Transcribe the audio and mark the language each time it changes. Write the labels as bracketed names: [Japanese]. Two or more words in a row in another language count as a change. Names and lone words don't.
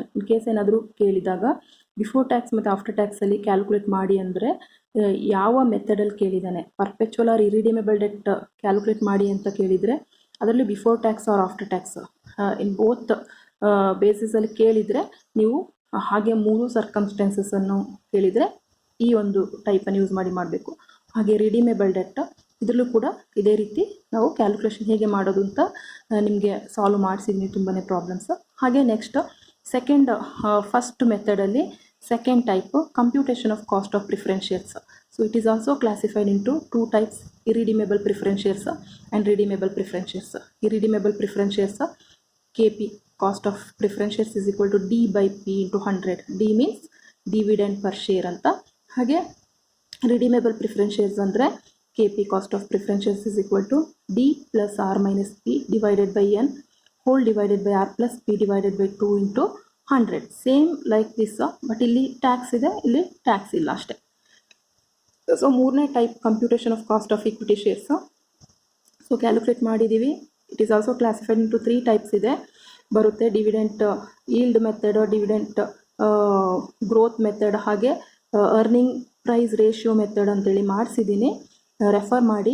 [English] in case [Kannada] ಏನಾದರೂ ಕೇಳಿದಾಗ [English] before tax [Kannada] ಮತ್ತು [English] after taxalli [Kannada] ಕ್ಯಾಲ್ಕುಲೇಟ್ ಮಾಡಿ ಅಂದರೆ ಯಾವ ಮೆಥಡಲ್ಲಿ ಕೇಳಿದ್ದಾನೆ, [English] perpetual or irredeemable debt [Kannada] ಕ್ಯಾಲ್ಕುಲೇಟ್ ಮಾಡಿ ಅಂತ ಕೇಳಿದರೆ ಅದರಲ್ಲಿ [English] before tax or after tax in both basisalli [Kannada] ಕೇಳಿದರೆ ನೀವು ಹಾಗೆ ಮೂರು ಸರ್ಕಮ್ಸ್ಟೆನ್ಸಸ್ಸನ್ನು ಕೇಳಿದರೆ ಈ ಒಂದು ಟೈಪನ್ನು ಯೂಸ್ ಮಾಡಬೇಕು. ಹಾಗೆ [English] redeemable debt [Kannada] ಇದರಲ್ಲೂ ಕೂಡ ಇದೇ ರೀತಿ ನಾವು ಕ್ಯಾಲ್ಕುಲೇಷನ್ ಹೇಗೆ ಮಾಡೋದು ಅಂತ ನಿಮಗೆ ಸಾಲ್ವ್ ಮಾಡಿಸಿದ್ದೀನಿ ತುಂಬಾ ಪ್ರಾಬ್ಲಮ್ಸ್. [English] ಹಾಗೆ next second first methodalli second type computation of cost of preference shares. So it is also classified into two types: irredeemable preference shares and redeemable preference shares. Irredeemable preference shares, KP cost of preference shares is equal to D by P into 100. D means dividend per share anta. Hage redeemable preference shares andre KP cost of preference shares is equal to D plus R minus P divided by N whole divided by R plus P divided by 2 into 100. Same like this, but [Kannada] ಇಲ್ಲಿ ಟ್ಯಾಕ್ಸ್ ಇದೆ, ಇಲ್ಲಿ ಟ್ಯಾಕ್ಸ್ ಇಲ್ಲ ಅಷ್ಟೆ. [English] ಸೊ ಮೂರನೇ type computation of cost of equity shares. [Kannada] ಸೊ ಕ್ಯಾಲ್ಕುಲೇಟ್ ಮಾಡಿದ್ದೀವಿ. [English] it is also classified into 3 types [Kannada] ಇದೆ ಬರುತ್ತೆ: [English] dividend yield method, dividend growth method, ಹಾಗೆ earning price ratio method [Kannada] ಅಂತೇಳಿ ಮಾಡಿಸಿದ್ದೀನಿ, ರೆಫರ್ ಮಾಡಿ.